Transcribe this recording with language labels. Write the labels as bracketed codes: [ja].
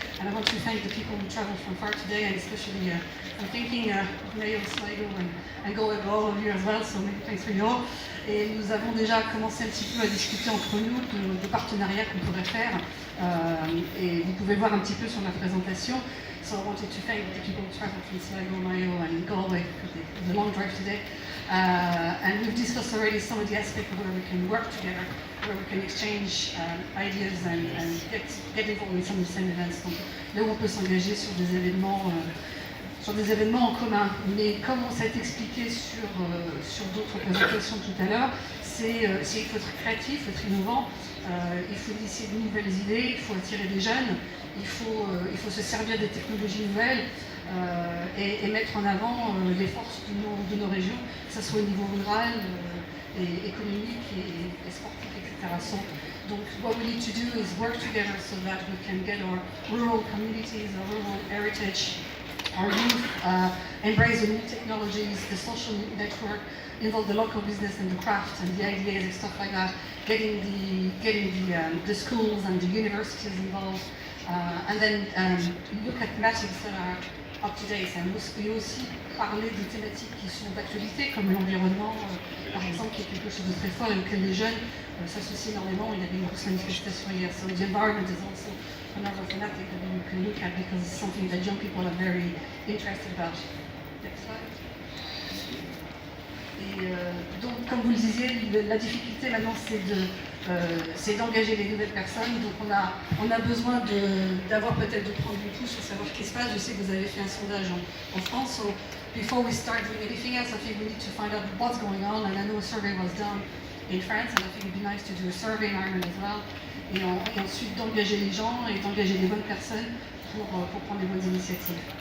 [en] And I want to thank the people who traveled from far today, and especially I'm thinking of Mayo, Sligo, and go with all of you as well, so many thanks for you all. [fr] Et nous avons déjà commencé un petit peu à discuter entre nous de partenariats qu'on pourrait faire. Et vous pouvez voir un petit peu sur ma présentation. [en] So I wanted to thank the people who traveled from Sligo, Mayo, and Galway for the long drive today. And we've discussed already some of the aspects where we can work together, where we can exchange ideas and get involved in some of the same events. [fr] Donc là où on peut s'engager sur des événements en commun. Mais comme on s'est expliqué sur d'autres présentations tout à l'heure, il faut être créatif, il faut être innovant, il faut initier de nouvelles idées, il faut attirer des jeunes, il faut se servir des technologies nouvelles et mettre en avant les forces de nos régions, que ce soit au niveau rural, et économique et sportif, etc. [en] Donc, what we need to do is work together so that we can get our rural communities, our rural heritage, our youth, embrace the new technologies, the social network, involve the local business and the craft and the ideas and stuff like that, getting the schools and the universities involved, and then look at matters that are up to date. [fr] Et aussi parler de thématiques qui sont d'actualité, comme l'environnement, par exemple, qui est quelque chose de très fort et auquel les jeunes s'associent énormément. Il y avait une grosse manifestation hier. [en] So the environment is also another thematic that we can look at because it's something that young people are very interested about. Next slide. [fr] Donc, comme vous le disiez, la difficulté maintenant, c'est d'engager les nouvelles personnes. Donc, on a besoin d'avoir peut-être de prendre du pouce pour savoir ce qui se passe. Je sais que vous avez fait un sondage en France. [en] So, before we start doing anything else, I think we need to find out what's going on. And I know a survey was done in France, and I think it'd be nice to do a survey in Ireland as well. [fr] Et ensuite d'engager les gens et d'engager les bonnes personnes pour prendre les bonnes initiatives.